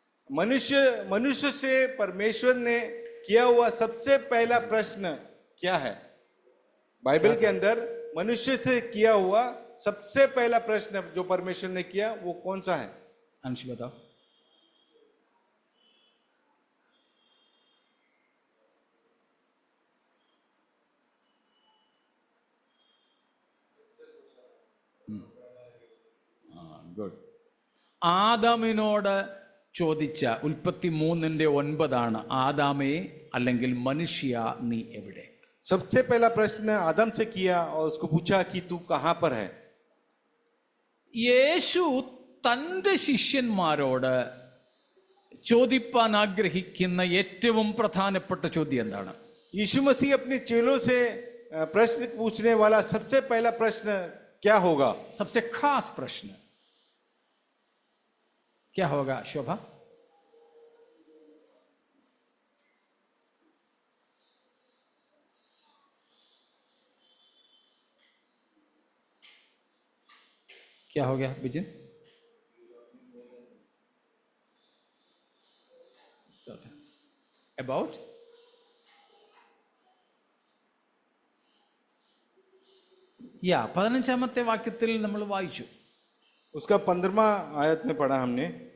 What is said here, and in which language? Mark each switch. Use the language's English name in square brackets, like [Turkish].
[Hindi] मनुष्य से परमेश्वर ने किया हुआ सबसे पहला प्रश्न क्या है? बाइबल के अंदर मनुष्य से किया हुआ सबसे पहला प्रश्न जो परमेश्वर ने किया वो कौन सा है? अंश बताओ. [English] Good. [Malayalam] ആദാമിനോട് ചോദിച്ച ഉൽപ്പത്തി 3:9 ആദാമേ അല്ലെങ്കിൽ മനുഷ്യ നീ എവിടെ? [Hindi] सबसे पहला प्रश्न आदम से किया और उसको पूछा कि तू कहां पर है. [Malayalam] യേശു തൻ്റെ ശിഷ്യന്മാരോട് ചോദിപ്പാൻ ആഗ്രഹിക്കുന്ന ഏറ്റവും പ്രധാനപ്പെട്ട ചോദ്യം എന്താണ്? [Hindi] यीशु मसीह अपने चेलों से प्रश्न पूछने वाला सबसे पहला प्रश्न क्या होगा? सबसे खास प्रश्न क्या होगा शोभा? क्या हो गया विजन? [Malayalam] About या 15-ാമത്തെ വാക്യത്തിൽ നമ്മൾ വായിച്ചു. [Hindi] उसका 15वां आयत में पढ़ा हमने.